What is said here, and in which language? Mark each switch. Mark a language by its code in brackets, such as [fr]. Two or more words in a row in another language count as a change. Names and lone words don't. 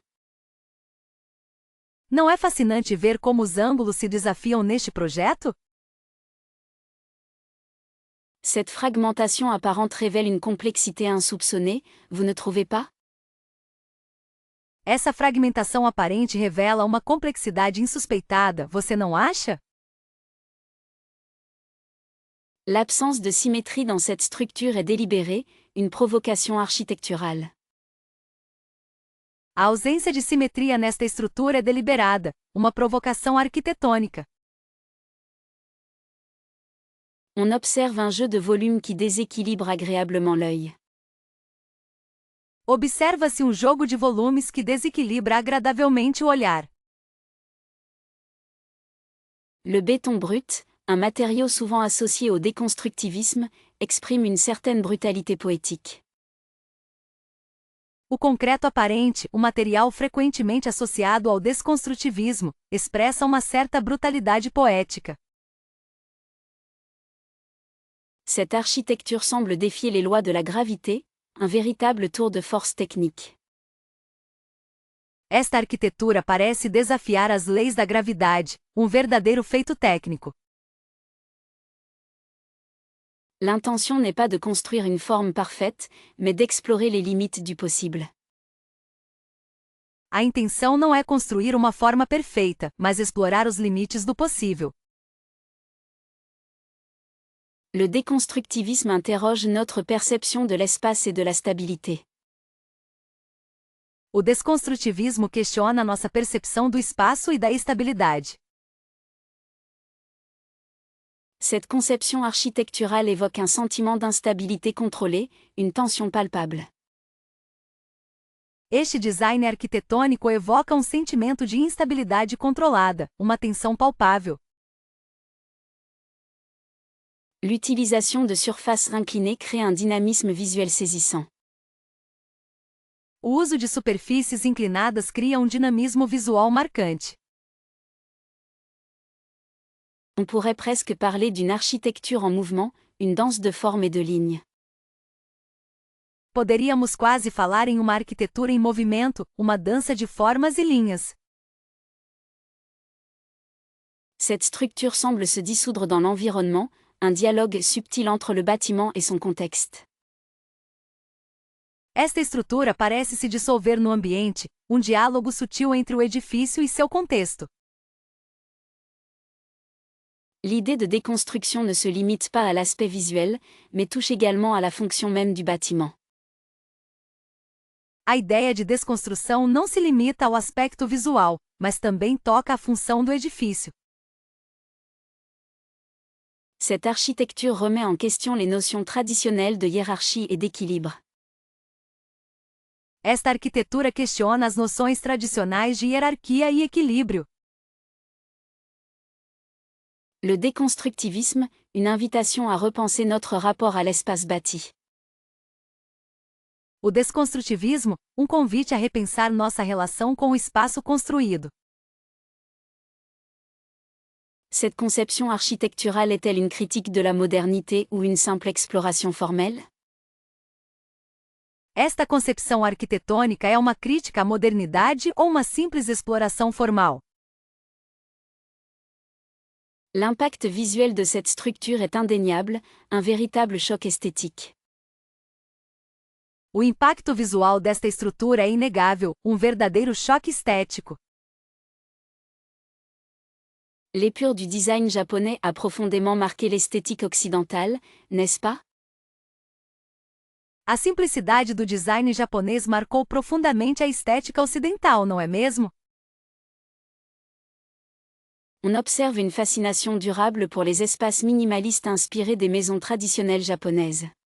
[pt] Não é fascinante ver como os ângulos se desafiam neste projeto? [fr] Cette fragmentation apparente révèle une complexité insoupçonnée, vous ne trouvez pas? [pt] Essa fragmentação aparente revela uma complexidade insuspeitada, você não acha? [fr] L'absence de symétrie dans cette structure est délibérée, une provocation architecturale. [pt] A ausência de simetria nesta estrutura é deliberada, uma provocação arquitetônica. [fr] On observe un jeu de volume qui déséquilibre agréablement l'œil. [pt] Observa-se um jogo de volumes que desequilibra agradavelmente o olhar. [fr] Le béton brut, un matériau souvent associé au déconstructivisme, exprime une certaine brutalité poétique. [pt] O concreto aparente, o material frequentemente associado ao desconstrutivismo, expressa uma certa brutalidade poética. [fr] Cette architecture semble défier les lois de la gravité, un véritable tour de force technique. [pt] Esta arquitetura parece desafiar as leis da gravidade, um verdadeiro feito técnico. [fr] L'intention n'est pas de construire une forme parfaite, mais d'explorer les limites du possible. [pt] A intenção não é construir uma forma perfeita, mas explorar os limites do possível. [fr] Le déconstructivisme interroge notre perception de l'espace et de la stabilité. [pt] O desconstrutivismo questiona nossa percepção do espaço e da estabilidade. [fr] Cette conception architecturale évoque un sentiment d'instabilité contrôlée, une tension palpable. [pt] Este design arquitetônico evoca um sentimento de instabilidade controlada, uma tensão palpável. [fr] L'utilisation de surfaces inclinées crée un dynamisme visuel saisissant. [pt] O uso de superfícies inclinadas cria um dinamismo visual marcante. [fr] On pourrait presque parler d'une architecture en mouvement, une danse de formes et de lignes. [pt] Poderíamos quase falar em uma arquitetura em movimento, uma dança de formas e linhas. [fr] Cette structure semble se dissoudre dans l'environnement, un dialogue subtil entre le bâtiment et son contexte. [pt] Esta estrutura parece se dissolver no ambiente, um diálogo sutil entre o edifício e seu contexto. [fr] L'idée de déconstruction ne se limite pas à l'aspect visuel, mais touche également à la fonction même du bâtiment. [pt] A ideia de desconstrução não se limita ao aspecto visual, mas também toca a função do edifício. [fr] Cette architecture remet en question les notions traditionnelles de hiérarchie et d'équilibre. [pt] Esta arquitetura questiona as noções tradicionais de hierarquia e equilíbrio. [fr] Le déconstructivisme, une invitation à repenser notre rapport à l'espace bâti. [pt] O desconstrutivismo, um convite a repensar nossa relação com o espaço construído. [fr] Cette conception architecturale est-elle une critique de la modernité ou une simple exploration formelle? [pt] Esta concepção arquitetônica é uma crítica à modernidade ou uma simples exploração formal? [fr] L'impact visuel de cette structure est indéniable, un véritable choc esthétique. [pt] O impacto visual desta estrutura é inegável, um verdadeiro choque estético. [fr] L'épure du design japonais a profondément marqué l'esthétique occidentale, n'est-ce pas? [pt] A simplicidade do design japonês marcou profundamente a estética ocidental, não é mesmo? [fr] On observe une fascination durable pour les espaces minimalistes inspirés des maisons traditionnelles japonaises.